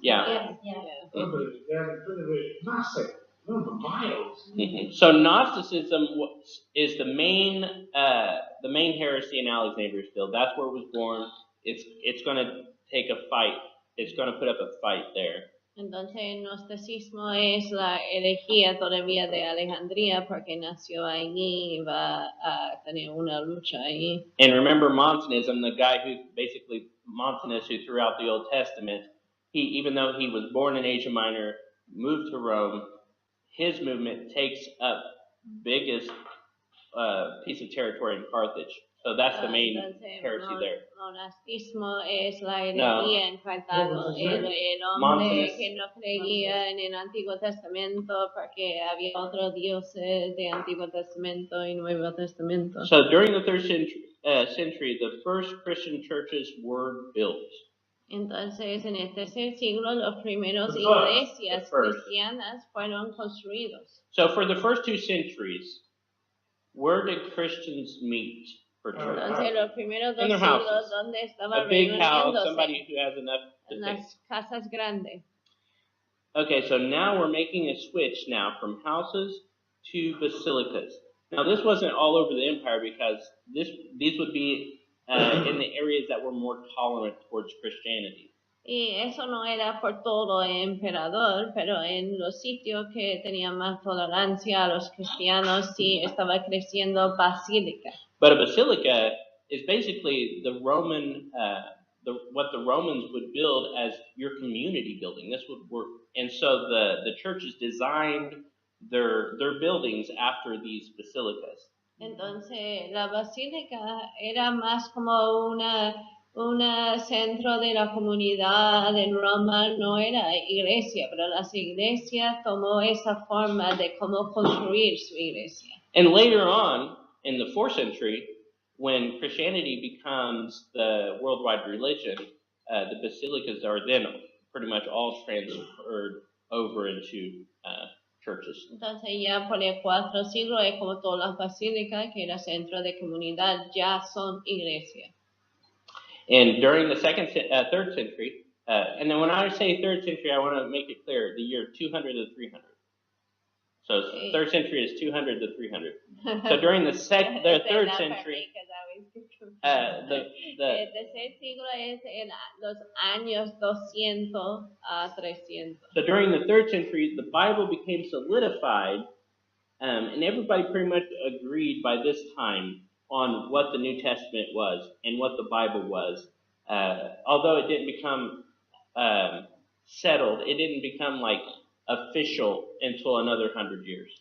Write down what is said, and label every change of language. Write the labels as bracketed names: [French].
[English] Yeah. They're massive. Number of miles. Mm-hmm. So Gnosticism is the main heresy in Alexandria still. That's where it was born. It's going to take a fight. It's going to put up a fight there. [Spanish] Entonces el gnosticismo es la herejía todavía de Alejandría porque nació allí y va a tener una lucha allí. [English] And remember Montanism, the guy Montanus who throughout the Old Testament, even though he was born in Asia Minor, moved to Rome, his movement takes up biggest piece of territory in Carthage. So that's the main heresy there. [Spanish] Monasticismo es la herejía en Cartago. El hombre que no creía en el Antiguo Testamento porque había otros dioses de Antiguo Testamento y Nuevo Testamento. [English] So during the 3rd century, the first Christian churches were built. [Spanish] Entonces, en el tercer siglo, los primeros iglesias cristianas fueron construidos. [English] So for the first 2 centuries, where did Christians meet for church? [Spanish] Entonces, los primeros 2 [English] In their [Spanish] siglos, [English] houses. [Spanish] donde estaban [English] A big house, [Spanish] reuniéndose, [English] somebody who has enough to [Spanish] en [English] take. [Spanish] las casas grandes. [English] Okay, so now we're making a switch now from houses to basilicas. Now this wasn't all over the empire because these would be in the areas that were more tolerant towards Christianity. [Spanish] Y eso no era por todo el emperador, pero en los sitios que tenían más tolerancia a los cristianos sí estaba creciendo basílica. [English] But a basilica is basically the Roman, what the Romans would build as your community building. This would work, and so the churches designed their buildings after these basilicas. [Spanish] Entonces la basílica era más como una centro de la comunidad en Roma, no era iglesia, pero las iglesias tomó esa forma de cómo construir su iglesia. [English] And later on, in the 4th century, when Christianity becomes the worldwide religion, the basilicas are then pretty much all transferred over into churches. [Spanish] Entonces ya por el 4 siglo es como todas las basílicas que era centro de comunidad ya son iglesias. [English] And during the 3rd century, and then when I say 3rd century, I want to make it clear, the year 200 to 300. So 3rd century is 200 to 300. So during the 3rd century, [Spanish] el tercer siglo es en los años 200 a 300. [English] So during the 3rd century, the Bible became solidified, and everybody pretty much agreed by this time on what the New Testament was and what the Bible was. Although it didn't become settled, it didn't become like official until another 100 years.